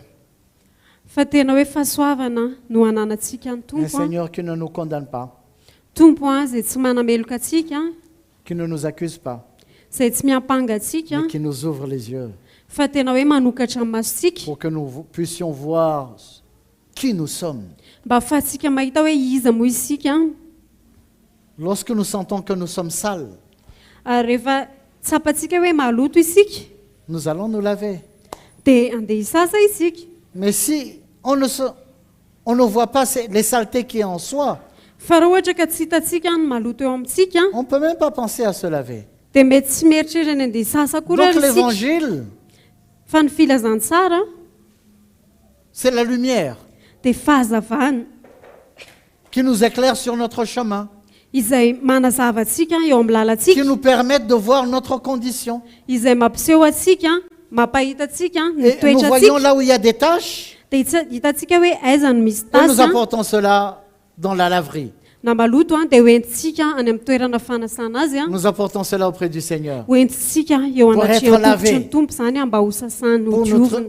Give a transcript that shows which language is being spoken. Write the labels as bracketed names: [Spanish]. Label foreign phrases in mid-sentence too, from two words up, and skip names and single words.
[Malagasy] Fa tena hoe fahasoavana no ananantsika ny [French] Un [Malagasy] tompo [French] Seigneur qui ne nous condamne pas, [Malagasy] tompo izay tsy manameloka atsika [French] qui ne nous accuse pas, [Malagasy] izay tsy miampanga atsika [French] mais qui nous ouvre les yeux [Malagasy] fa tena hoe manokatra ny masontsika [French] pour que nous puissions voir qui nous sommes. [Malagasy] mba ahafahantsika mahita hoe iza moa isika. [French] Lorsque nous sentons que nous sommes sales, [Malagasy] Ary rehefa tsapantsika hoe maloto isika [French] nous allons nous laver. [Malagasy] dia andeha hisasa isika. [French] Mais si on ne voit pas les saletés qui est en soi, [Malagasy] Fa raha ohatra ka tsy hitantsika ny maloto eo amintsika [French] on ne peut même pas penser à se laver. [Malagasy] dia mety tsy mieritrerany andeha hisasa koa [French] Donc [Malagasy] raha isika. [French] l'évangile, [Malagasy] Fa ny filazantsara [French] c'est la lumière [Malagasy] dia fahazavana [French] qui nous éclaire sur notre chemin, [Malagasy] izay manazava atsika eo amin'ny [French] qui [Malagasy] lalantsika, [French] nous permet de voir notre condition. [Malagasy] izay mampiseho atsika, mampahita atsika ny [French] Et nous [Malagasy] toetra [French] voyons [Malagasy] atsika, [French] là où il y a des taches, [Malagasy] dia hitantsika hoe aiza no misy [French] et nous [Malagasy] tasy [French] apportons cela dans la laverie. [Malagasy] na maloto dia hoentintsika any amin'ny toerana fanasana azy [French] Nous apportons cela auprès du Seigneur [Malagasy] hoentintsika eo [French] Pour [Malagasy] anaty [French] être lavé. [Malagasy] tongotra ny tompo zany mba ho sasany ho diovina,